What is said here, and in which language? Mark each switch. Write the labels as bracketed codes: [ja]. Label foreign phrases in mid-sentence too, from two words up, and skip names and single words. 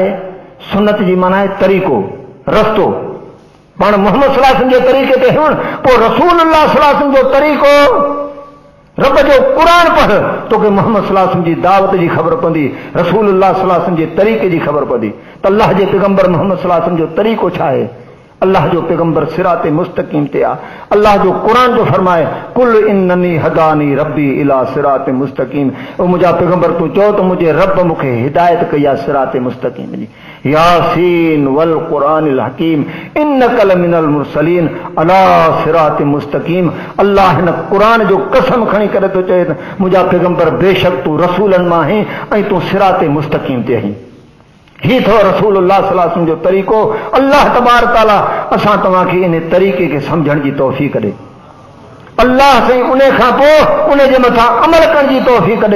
[sd] सुन्नत जी माना आहे तरीक़ो, रस्तो। पाण मोहम्मद [ar] صلى الله عليه وسلم [sd] जे तरीक़े ते आहियूं, पोइ रसूलुल्लाह [ar] صلى الله عليه وسلم [sd] जो तरीक़ो रब जो कुरान पढ़ तोखे मोहम्मद [ar] صلى الله عليه وسلم [sd] जी दावत जी ख़बर पवंदी, रसूलुल्लाह [ar] صلى الله عليه وسلم [sd] जे तरीक़े जी ख़बर पवंदी त अल्लाह जे पैगंबर मोहम्मद [ar] صلى الله عليه وسلم [sd] जो तरीक़ो छा आहे। अल्लाह जो पैगंबर [ar] صراط مستقيم [sd] ते आहे। अल्लाह जो कुरान जो फरमाए [ar] قل إنني هداني ربي إلى صراط مستقيم, [sd] ओ मुंहिंजा पैगंबर तूं चओ त मुंहिंजे रब मूंखे हिदायत कई आहे [ar] صراط مستقيم [sd] जी। [ar] يس والقرآن الحكيم إنك لمن المرسلين على صراط مستقيم. [sd] अल्लाह हिन कुरान जो कसम खणी करे थो चए मुंहिंजा पैगंबर बेशक तूं रसूलनि मां आहीं ऐं तूं [ar] صراط مستقيم [sd] ते आहीं। ही थो रसूलुल्लाह [ar] صلى الله عليه وسلم [sd] जो तरीक़ो। [ar] الله تبارك تعالى [sd] असां तव्हांखे इन तरीक़े खे सम्झण जी तौफ़ीक़ ॾे। अल्लाह साईं उन खां पोइ उन जे मथां अमल करण जी तौफ़ीक़ ॾे।